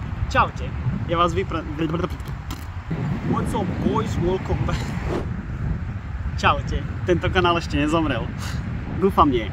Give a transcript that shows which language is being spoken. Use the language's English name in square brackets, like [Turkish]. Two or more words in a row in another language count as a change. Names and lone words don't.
[Slovak] Čaute, ja vás [English] What's up boys, welcome back. [Slovak] Čaute, tento kanál ešte nezomrel. Dúfam nie.